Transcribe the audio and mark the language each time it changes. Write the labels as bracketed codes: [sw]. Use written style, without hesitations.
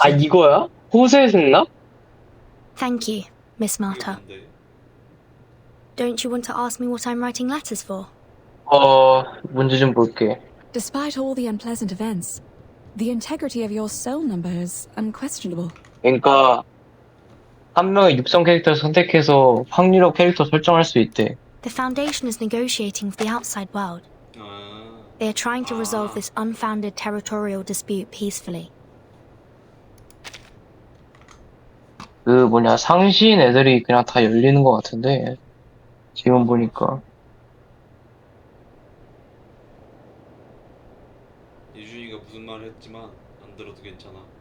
[ko] 아, 이거야? 호세에 했나? [en] Thank you, Miss Marta. Don't you want to ask me what I'm writing letters for? [ko] 문제 좀 볼게. [en] Despite all the unpleasant events, the integrity of your soul number is unquestionable. [ko] 그러니까 한 명의 육성 캐릭터를 선택해서 확률로 캐릭터 설정할 수 있대. [en] The Foundation is negotiating with the outside world. They are trying to resolve this unfounded territorial dispute peacefully. [ko] 그 뭐냐 상시인 애들이 그냥 다 열리는 것 같은데 지금 보니까. 예준이가 무슨 말을 했지만 안 들어도 괜찮아.